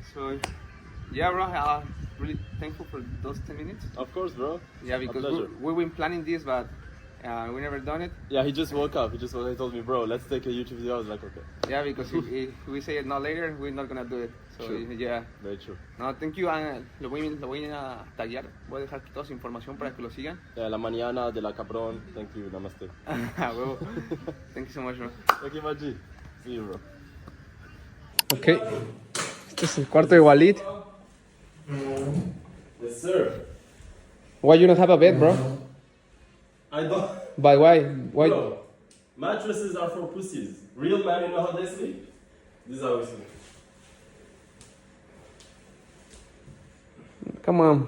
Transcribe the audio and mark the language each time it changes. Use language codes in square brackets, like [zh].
[en] So, yeah, bro, really thankful for those 10 minutes. Of course, bro. Yeah, because we've been planning this, but we never done it. Yeah, he just woke up. He told me, bro, let's take a YouTube video. I was like, okay. Yeah, because if we say it not later, we're not gonna do it. So, True. yeah. Very true. No, thank you. [es] Lo voy a taggear. Voy a dejar aquí toda su información para que lo sigan. La mañana de la cabrón. [en] Thank you. [es] Namaste. [en] Huevo. Thank you so much, bro. Thank you, Maji. See you, bro. Ok. [es] Este es el cuarto de Walid. [en] Yes, sir. Why you don't have a bed, bro? I don't. But why? Why? Bro, mattresses are for pussies. Real men, you know how they sleep? This is how we sleep. Come on.